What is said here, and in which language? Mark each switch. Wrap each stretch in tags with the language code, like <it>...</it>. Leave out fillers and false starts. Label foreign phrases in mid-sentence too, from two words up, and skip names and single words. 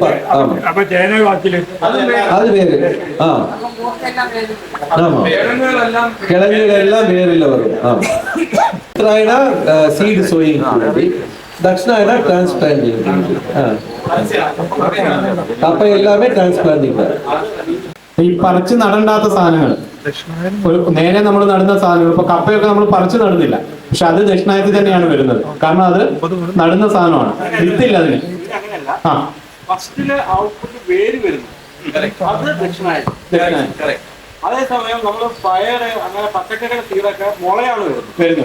<ta>ஆமா, அது வேறு. ஆமா, கிழங்குகள் எல்லாம் வேறுல வரும். ஆமா, உத்தராயணா</ta> <en>seed sowing,</en> <ta>தட்சிணாயனா டிரான்ஸ்பிளான்டிங். அப்ப எல்லாமே டிரான்ஸ்பிளான்டிங்.</ta> <ml>ഈ പറിച്ച് നടണ്ടാത്ത സാധനങ്ങൾ, ഒരു നേരെ നമ്മൾ നടുന്ന സാധനങ്ങൾ, ഇപ്പൊ കപ്പയൊക്കെ നമ്മൾ പറിച്ച് നടുന്നില്ല, പക്ഷെ അത് ദക്ഷിണായത്തിൽ തന്നെയാണ് വരുന്നത്. കാരണം അത് നടുന്ന സാധനമാണ്, വിത്തില്ല അതിന്. ആ, അതേസമയം നമ്മൾ പയറ് അങ്ങനെ പച്ചക്കറിയുടെ സീഡൊക്കെ മുളയാണ് വരുന്നത്.</ml>